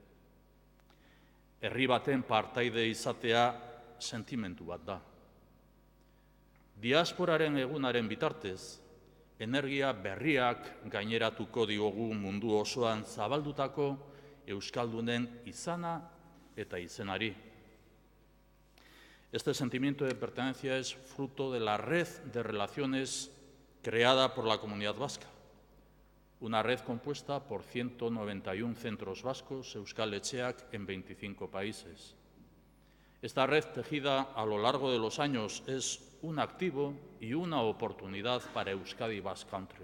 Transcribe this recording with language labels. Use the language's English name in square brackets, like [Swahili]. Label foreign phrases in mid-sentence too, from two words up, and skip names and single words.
[Basque] Herri baten partaide izatea sentimentu bat da. Diasporaren egunaren bitartez, energia berriak gaineratuko diogu mundu osoan zabaldutako euskaldunen izana eta izenari. [Spanish] Este sentimiento de pertenencia es fruto de la red de relaciones creada por la comunidad vasca, una red compuesta por 191 centros vascos, [Basque] Euskal Etxeak, [Spanish] en 25 países. Esta red tejida a lo largo de los años es un activo y una oportunidad para Euskadi Basque Country.